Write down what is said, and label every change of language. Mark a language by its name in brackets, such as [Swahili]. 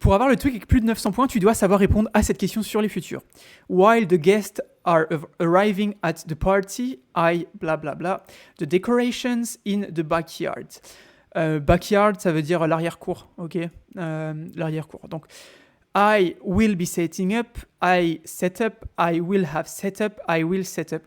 [French] pour avoir le TOEIC avec plus de 900 points, tu dois savoir répondre à cette question sur les futurs. [English] While the guests are arriving at the party, I bla bla bla, the decorations in the backyard. [French] Backyard, ça veut dire l'arrière-cour, ok, l'arrière-cour. Donc, [English] I will be setting up, I set up, I will have set up, I will set up.